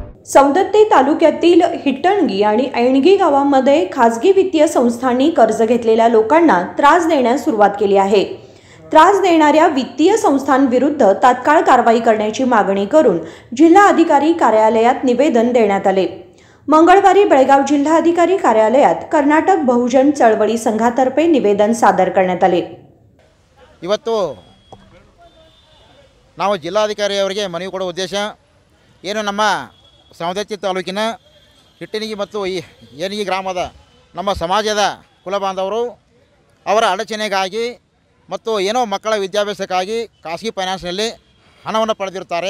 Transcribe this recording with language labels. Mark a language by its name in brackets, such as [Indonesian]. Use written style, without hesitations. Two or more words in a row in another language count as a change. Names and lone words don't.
[Marathi] सौंदत्ती तालुक्यातील हिट्टणगी आणि ऐणगी गावांमध्ये खासगी वित्तीय संस्थांनी कर्ज घेतलेल्या लोकांना त्रास देण्यास सुरुवात केली आहे। त्रास देणाऱ्या वित्तीय संस्थांविरुद्ध तात्काळ कारवाई करण्याची मागणी करून जिल्हा अधिकारी कार्यालयात निवेदन देण्यात आले। मंगळवारी बेळगाव जिल्हा अधिकारी कार्यालयात कर्नाटक बहुजन चळवळी संघातर्फे निवेदन सादर करण्यात आले। [Kannada] ಇವತ್ತು ನಾವು ಜಿಲ್ಲಾಧಿಕಾರಿಯವರಿಗೆ ಮನವಿ ಕೊಡುವ ಉದ್ದೇಶ ಏನು ನಮ್ಮ ಸೌಂದತ್ತಿ ತಾಲೂಕಿನ ಹಿಟ್ಟಣಿಗಿ ಮತ್ತು ಈ ಏಣಿಗಿ ಗ್ರಾಮದ ನಮ್ಮ ಸಮಾಜದ ಕುಲಬಾಂಧವರು ಅವರ ಅಡಚಣೆಗಾಗಿ ಮತ್ತು ಏನೋ ಮಕ್ಕಳ ವಿದ್ಯಾಭ್ಯಾಸಕ್ಕಾಗಿ ಖಾಸಗಿ ಫೈನಾನ್ಸ್ನಲ್ಲಿ ಹಣವನ್ನು ಪಡೆದಿರುತ್ತಾರೆ।